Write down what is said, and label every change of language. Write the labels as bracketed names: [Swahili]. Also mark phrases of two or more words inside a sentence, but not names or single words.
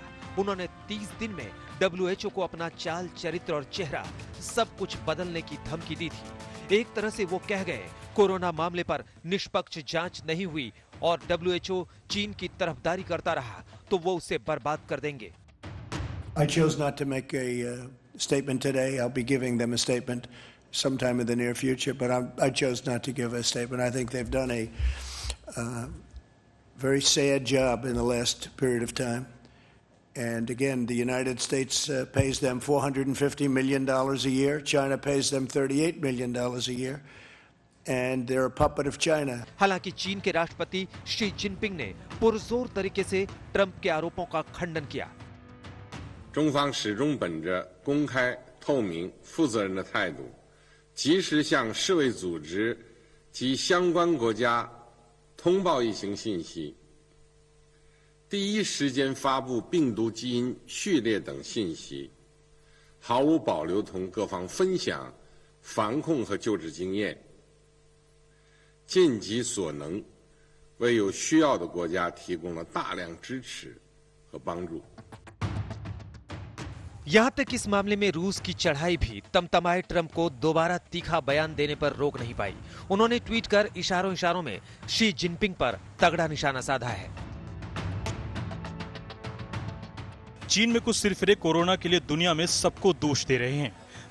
[Hindi] उन्होंने 30 दिन में WHO को अपना चाल चरित्र और चेहरा सब कुछ बदलने की धमकी दी थी। एक तरह से वो कह गए, कोरोना मामले पर निष्पक्ष जांच नहीं हुई और WHO चीन की तरफदारी करता रहा तो वो उसे बर्बाद कर देंगे। [English] I chose not to make a statement today. I'll be giving them a statement sometime in the near future, but I chose not to give a statement. I think they've done a very sad job in the last period of time. And again, the United States pays them $450 million a year. China pays them $38 million a year. And they're a puppet of China. [Hindi] हालांकि चीन के राष्ट्रपति शी जिनपिंग ने पुरजोर तरीके से ट्रंप के आरोपों का खंडन किया। [Chinese] 中方始终本着公开、透明、负责任的态度，及时向世卫组织及相关国家通报疫情信息，第一时间发布病毒基因序列等信息，毫无保留同各方分享防控和救治经验，尽己所能，为有需要的国家提供了大量支持和帮助。 [Hindi] यहाँ तक इस मामले में रूस की चढ़ाई भी तमतमाए ट्रंप को दोबारा तीखा बयान देने पर रोक नहीं पाई। उन्होंने ट्वीट कर इशारों इशारों में शी जिनपिंग पर तगड़ा निशाना साधा है। चीन में कुछ सिरफिरे कोरोना के लिए दुनिया में सबको दोष दे रहे हैं।